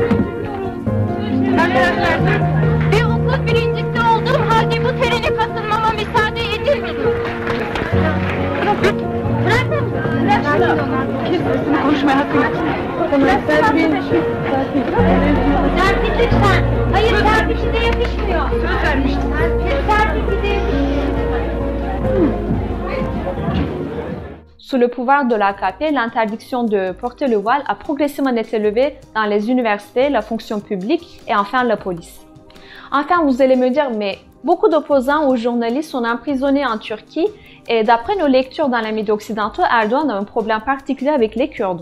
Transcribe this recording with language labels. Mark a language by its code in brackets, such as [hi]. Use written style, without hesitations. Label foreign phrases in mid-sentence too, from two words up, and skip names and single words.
[tr] Bir okul birincisi olduğum halde bu terene katılmama müsaade edilmedi. Konuşmaya hakkı yok. Serpil lütfen. Hayır, Serpil'e de yakışmıyor. Söz vermiştim. Serpil'e de yakışmıyor. [fr] Sous le pouvoir de l'AKP, l'interdiction de porter le voile a progressivement été levée dans les universités, la fonction publique et enfin la police. Enfin, vous allez me dire, mais beaucoup d'opposants aux journalistes sont emprisonnés en Turquie et d'après nos lectures dans les médias occidentaux, Erdogan a un problème particulier avec les Kurdes.